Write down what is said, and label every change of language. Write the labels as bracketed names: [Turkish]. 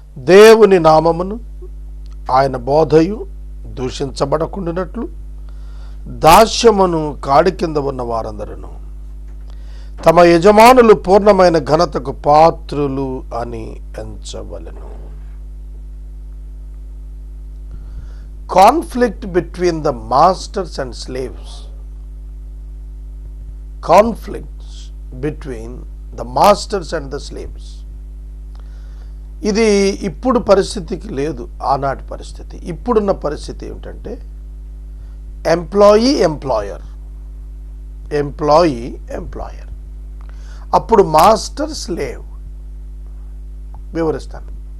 [Telugu] దేవుని నామమును, ఆయన బోధయు దూషించబడకుండానట్లు దాస్యమును కాడి కింద ఉన్న వారందరూ తమ యజమానులు పూర్ణమైన ఘనతకు పాత్రులు అని ఎంచవలెను. [English] Conflict between the masters and slaves. Conflicts between the masters and the slaves. [Telugu] ఇది ఇప్పుడు పరిస్థితికి లేదు, ఆనాటి పరిస్థితి. ఇప్పుడున్న పరిస్థితి ఏమిటంటే ఎంప్లాయీ ఎంప్లాయర్, ఎంప్లాయీ ఎంప్లాయర్. అప్పుడు మాస్టర్ స్లేవ్. వివరిస్తాను.